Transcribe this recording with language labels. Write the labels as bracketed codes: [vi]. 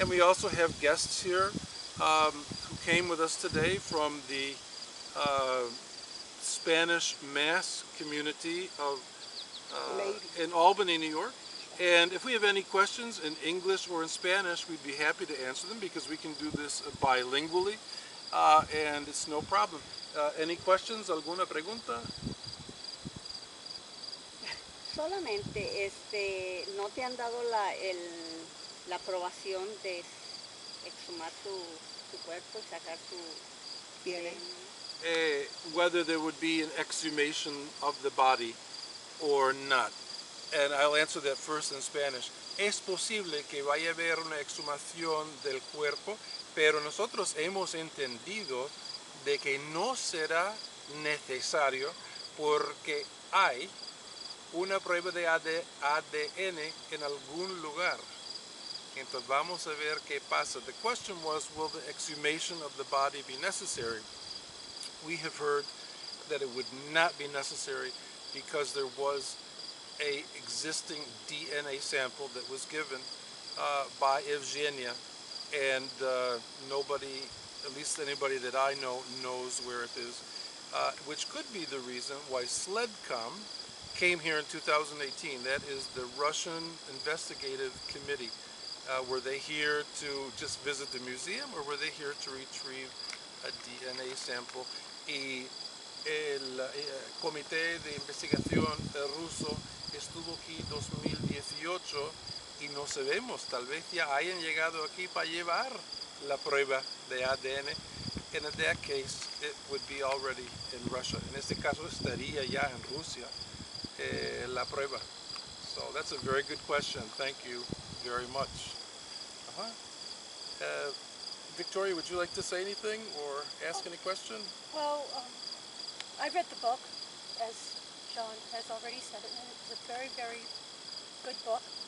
[en] And we also have guests here who came with us today from the Spanish Mass community of in Albany, New York. And if we have any questions in English or in Spanish, we'd be happy to answer them because we can do this bilingually, and it's no problem. Any questions? [es] ¿Alguna pregunta? Solamente, ¿no te han dado la aprobación de exhumar tu cuerpo y sacar tu DNA? [en] Whether there would be an exhumation of the body or not. And I'll answer that first in Spanish. [es] Es posible que vaya a haber una exhumación del cuerpo, pero nosotros hemos entendido de que no será necesario porque hay una prueba de ADN en algún lugar. Entonces vamos a ver qué pasa. [en] The question was, will the exhumation of the body be necessary? We have heard that it would not be necessary because there was a existing DNA sample that was given by Evgenia, and nobody, at least anybody that I know, knows where it is, which could be the reason why SLEDCOM came here in 2018. That is the Russian Investigative Committee. Were they here to just visit the museum, or were they here to retrieve a DNA sample? [es] Y el comité de investigación ruso estuvo aquí en 2018 y no sabemos, tal vez ya hayan llegado aquí para llevar la prueba de ADN. [en] And in that case, it would be already in Russia. [es] En este caso, estaría ya en Rusia la prueba. [en] So that's a very good question. Thank you very much. Victoria, would you like to say anything or ask any question? Well, I read the book, as John has already said, and it's a very, very good book.